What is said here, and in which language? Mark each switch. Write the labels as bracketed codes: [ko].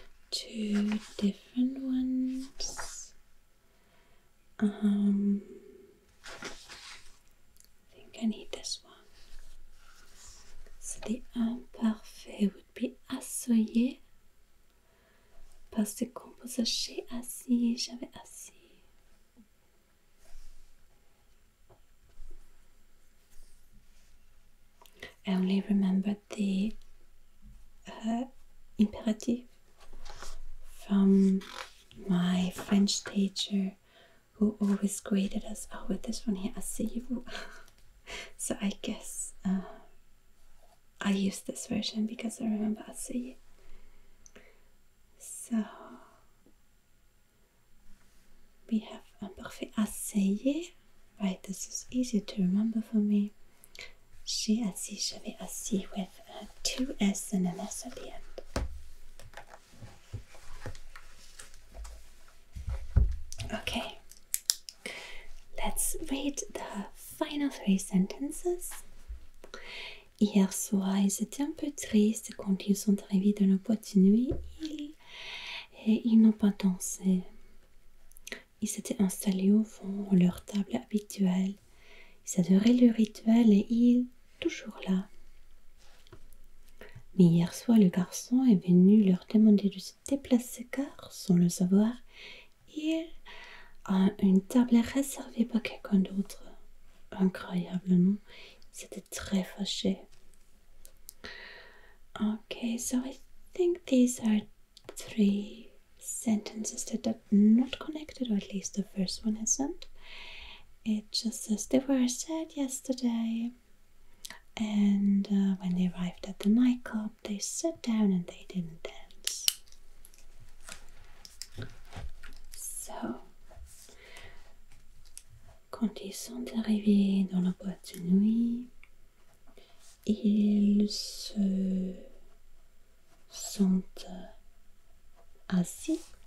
[en] Two different ones. I think I need this one. So the imperfect would be assoyer. [fr] Passé composé, j'ai assis, j'avais assis. [en] I only remembered the imperative from my French teacher who always graded us with this one here, asseyez-vous. So I guess I use this version because I remember asseyez. So we have imperfect asseyez. Right, this is easier to remember for me. [fr] J'ai assis, j'avais assis [en] with two S and an S at the end. Okay, let's read the final three sentences. [fr] Hier soir, ils étaient un peu tristes quand ils sont arrivés dans la boîte de nuit et ils n'ont pas dansé. Ils s'étaient installés au fond à leur table habituelle. Ils adoraient le rituel et ils toujours là. Mais hier soir, le garçon est venu leur demander de se déplacer car, sans le savoir, il a une table réservée par quelqu'un d'autre. Incroyable, non? Ils étaient très fâchés. [en] Okay, so I think these are three sentences that are not connected, or at least the first one isn't. It just says they were sad yesterday, and when they arrived at the nightclub, they sat down and they didn't dance. So, [fr] quand ils sont arrivés dans la boîte de nuit, ils se sont assis.